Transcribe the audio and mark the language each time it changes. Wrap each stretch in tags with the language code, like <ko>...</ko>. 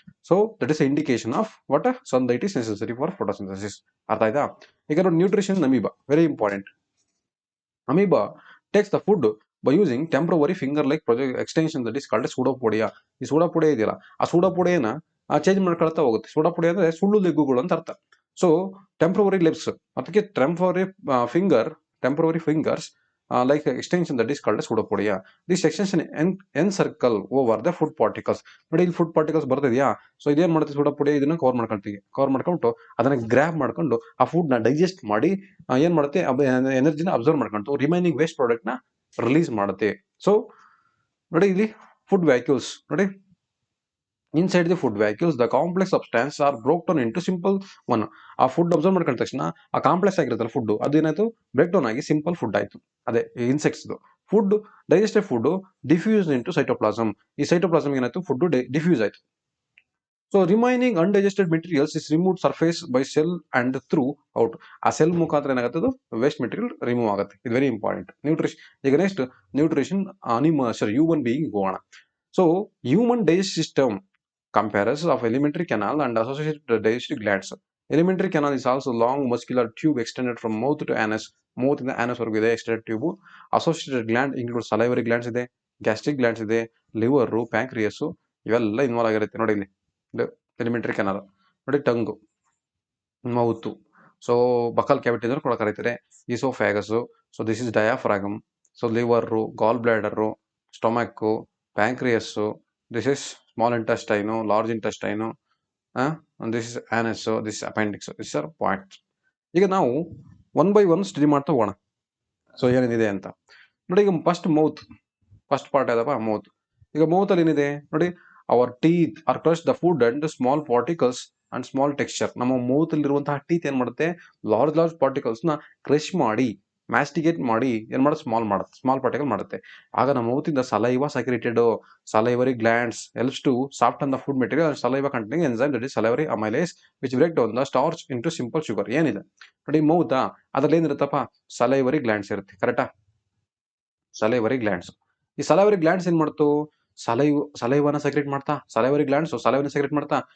<en>So that is indication of what sunlight is necessary for photosynthesis.</en> <kn>ಅರ್ಥ ಆಯ್ತಾ?</kn> <en>ಈಗ ನೋಡಿ, nutrition amoeba very important. Amoeba takes the food by using temporary finger like extension that is called pseudopodia.</en> <kn>ಈ ಸೂಡೋಪೋಡಿಯಾ ಇದೆಯಲ್ಲ, ಆ ಸೂಡೋಪೋಡಿಯಾನ change ಮಾಡ್ಕೊಳ್ತಾ ಹೋಗುತ್ತೆ. ಸೂಡೋಪೋಡಿಯಾ ಅಂದ್ರೆ ಸುಳ್ಳು ಲೆಗ್ಗುಗಳು ಅಂತ ಅರ್ಥ.</kn> <en>So temporary legs, ಅದಕ್ಕೆ temporary fingers like extension that is called as pseudopodia. This extension encircle over the food particles.</en> <kn>ನೋಡಿ, ಇಲ್ಲಿ ಫುಡ್ ಪಾರ್ಟಿಕಲ್ಸ್ ಬರ್ತಿದ್ಯಾ. ಸೊ ಇದೇನ್ ಮಾಡುತ್ತೆ, ಸೂಡೋಪೋಡಿಯಾ ಇದನ್ನ ಕವರ್ ಮಾಡ್ಕೊಂಡು ಅದನ್ನ ಗ್ರಾಬ್ ಮಾಡ್ಕೊಂಡು ಆ ಫುಡ್ ನ ಡೈಜೆಸ್ಟ್ ಮಾಡಿ ಏನ್ ಮಾಡುತ್ತೆ, ಎನರ್ಜಿನ ಅಬ್ಸರ್ವ್ ಮಾಡ್ಕೊಂಡು ರಿಮೈನಿಂಗ್ ವೇಸ್ಟ್ ಪ್ರಾಡಕ್ಟ್ ನ ರಿಲೀಸ್ ಮಾಡುತ್ತೆ.</kn> <en>So ನೋಡಿ, ಇಲ್ಲಿ food vacuoles ನೋಡಿ, inside the food vacuoles the complex substance are broke down into simple one.</en> <kn>ಆ ಫುಡ್ ಅಬ್ಸರ್ವ್ ಮಾಡ್ಕೊಂಡ ತಕ್ಷಣ ಆ ಕಾಂಪ್ಲೆಕ್ಸ್ ಆಗಿರುತ್ತಲ್ಲ ಫುಡ್, ಅದೇನಾಯ್ತು, ಬ್ರೇಕ್ ಡೌನ್ ಆಗಿ ಸಿಂಪಲ್ ಫುಡ್ ಆಯ್ತು. ಅದೇ insects food.</kn> <en>Digested food diffuse into cytoplasm.</en> <kn>ಈ ಸೈಟೋಪ್ಲಾಸಮ್ ಏನಾಯ್ತು, ಫುಡ್ ಡಿಫ್ಯೂಸ್ ಆಯ್ತು.</kn> <en>So remaining undigested materials is remove surface by cell and through out.</en> <kn>ಆ ಸೆಲ್ ಮುಖಾಂತರ ಏನಾಗುತ್ತೆ, ಅದು ವೇಸ್ಟ್ ಮೆಟೀರಿಯಲ್ ರಿಮೂವ್ ಆಗುತ್ತೆ. ಇದು ವೆರಿ ಇಂಪಾರ್ಟೆಂಟ್. ನ್ಯೂಟ್ರಿಷನ್. ಈಗ ನೆಕ್ಸ್ಟ್ ನ್ಯೂಟ್ರಿಷನ್ ಹ್ಯೂಮನ್ ಬೀಯಿಂಗ್ ಹೋಗೋಣ.</kn> <en>So human digest system compares of alimentary canal and associated digestive glands. Alimentary canal is also long muscular tube extended from mouth to anus.</en> <kn>Mouth ಇಂದ anus ವರೆಗೂ ಇದೆ extended tube.</kn> <en>Associated gland include salivary glands</en> <kn>ಇದೆ, gastric glands ಇದೆ, liver, pancreas ಇವೆಲ್ಲ involve ಆಗಿರುತ್ತೆ. ನೋಡಿ ಇಲ್ಲಿ elementary canal, ನೋಡಿ ಟಂಗು, ಮೌತು, ಸೊ ಬಕಲ್ ಕ್ಯಾವಿಟಿ ಅಂದ್ರೆ ಕೂಡ ಕರೀತಾರೆ, ಈಸೋಫ್ಯಾಗಸ್, so this is ಡಯಾಫ್ರಾಗಮ್, so liver, goal bladder, stomach, ಪ್ಯಾಂಕ್ರಿಯಸ್ಸು, this is small intestine, large intestine, this is honest, this appendix. This are points. ಈಗ ನಾವು ಒನ್ ಬೈ ಒನ್ ಸ್ಟಡಿ ಮಾಡ್ತಾ ಹೋಗೋಣ. So ಏನೇನಿದೆ ಅಂತ ನೋಡಿ. ಈಗ ಫಸ್ಟ್ ಪಾರ್ಟ್ ಯಾವ್ದಪ್ಪ, ಮೌತ್. ಈಗ ಮೌತ್ ಅಲ್ಲಿ ಏನಿದೆ ನೋಡಿ,</kn> <en>Our teeth are crush the food and small particles and small texture.</en> <kn>ನಮ್ಮ ಮೌತ್ ಅಲ್ಲಿರುವಂತಹ ಟೀತ್ ಏನ್ ಮಾಡುತ್ತೆ, ಲಾರ್ಜ್ ಪಾರ್ಟಿಕಲ್ಸ್ ನ ಕ್ರಶ್ ಮಾಡಿ, ಮ್ಯಾಸ್ಟಿಗೇಟ್ ಮಾಡಿ ಏನ್ ಮಾಡುತ್ತೆ, ಸ್ಮಾಲ್ ಪಾರ್ಟಿಕಲ್ ಮಾಡುತ್ತೆ. ಆಗ ನಮ್ಮ ಮೌತಿಂದ</kn> <en>Saliva secreted, salivary glands helps to soften the food material and saliva containing enzyme that is salivary amylase which break down the starch into simple sugar.</en> <kn>ಏನಿದೆ ನೋಡಿ ಮೌತಾ, ಅದ್ರಲ್ಲಿ ಏನಿರುತ್ತಪ್ಪ, salivary glands ಇರುತ್ತೆ. ಕರೆಕ್ಟಾ? salivary glands. ಈ salivary glands ಏನ್ ಮಾಡ್ತು, ಸಲೈವನ secret ಮಾಡ್ತಾ, salivary glands ಸಲೈವನ secret ಮಾಡ್ತಾ.</kn>